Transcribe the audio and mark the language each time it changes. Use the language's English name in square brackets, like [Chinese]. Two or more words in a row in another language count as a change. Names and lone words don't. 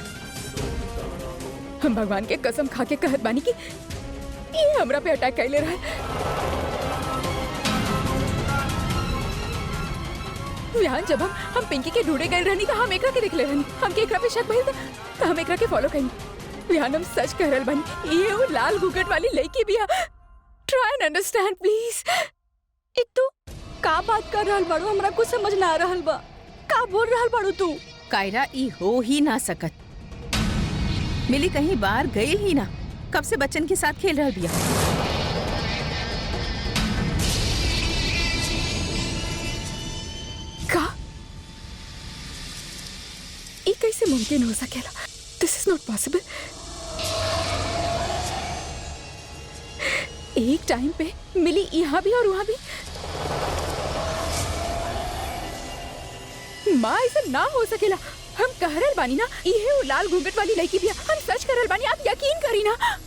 [Bhojpuri] हम भगवान के कसम खा के कहत बानी कि ये हमरा पे अटैक कैले रहा। विहान जब हम पिंकी के ढूंढे गए रहनी तो हम एकरा के देख ले रहनी। हम के एकरा पे शक भइल तो हम एकरा के फॉलो कइनी। विहान हम सच कह रहल बानी, ये वो लाल घूंघट वाली लड़की बिया। [English] Try and understand please. [Bhojpuri] एक तू का बात कर रहल बाड़ू? हमरा कुछ समझ ना आ रहल बा। का बोल रहल बाड़ू तू? कायरा ई हो ही ना सकत। मिली कहीं बाहर गई ही ना, कब से बच्चन के साथ खेल रहल बिया। का ये कैसे मुमकिन हो सकेला? [English] This is not possible. [Bhojpuri] एक टाइम पे मिली यहाँ भी और वहां भी। माँ ऐसा ना हो सकेला। हम कह रहल बानी ना, ये वो लाल घूंघट वाली लड़की भी। हम सच कर रहल बानी, आप यकीन करी ना।